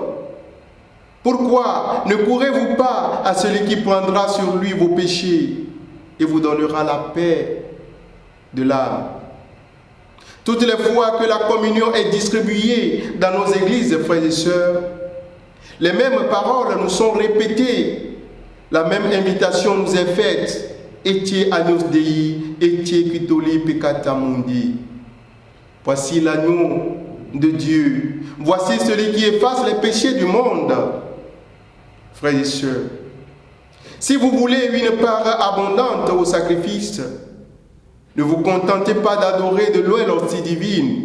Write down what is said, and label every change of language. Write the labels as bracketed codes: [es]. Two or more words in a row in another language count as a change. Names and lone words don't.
[fr] Pourquoi ne courez-vous pas à celui qui prendra sur lui vos péchés et vous donnera la paix de l'âme? Toutes les fois que la communion est distribuée dans nos églises, frères et sœurs, les mêmes paroles nous sont répétées, la même invitation nous est faite. [la] Etiez agnus Dei, etiez qui toli peccata mundi. [fr] Voici l'agneau de Dieu. Voici celui qui efface les péchés du monde. Frères et sœurs, si vous voulez une part abondante au sacrifice, ne vous contentez pas d'adorer de loin l'hostie divine.